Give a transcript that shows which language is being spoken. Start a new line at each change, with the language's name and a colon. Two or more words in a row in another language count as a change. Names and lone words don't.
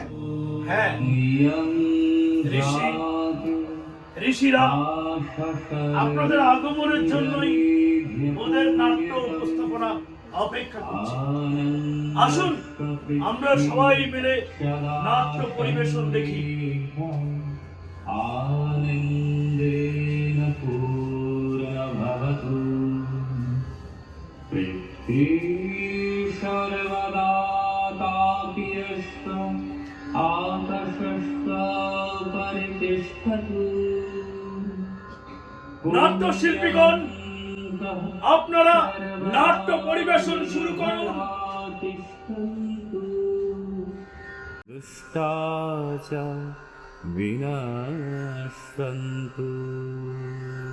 Bangla: হ্যাঁ, ঋষিরা আপনাদের আগমনের জন্যই ওদের নাট্য উপস্থাপনা অপেক্ষা করছে। আসুন আমরা সবাই মিলে নাট্য পরিবেশন দেখি।
Sanskrit: आनन्देन पूर्णभवतु पृथ्वी सर्वदा तापयश्च आकाशश्च परितिष्ठतु
Bangla: নাট্য শিল্পীগণ, আপনারা নাট্য পরিবেশন শুরু করুন।
Sanskrit: दुष्टा च विनश्यन्तु।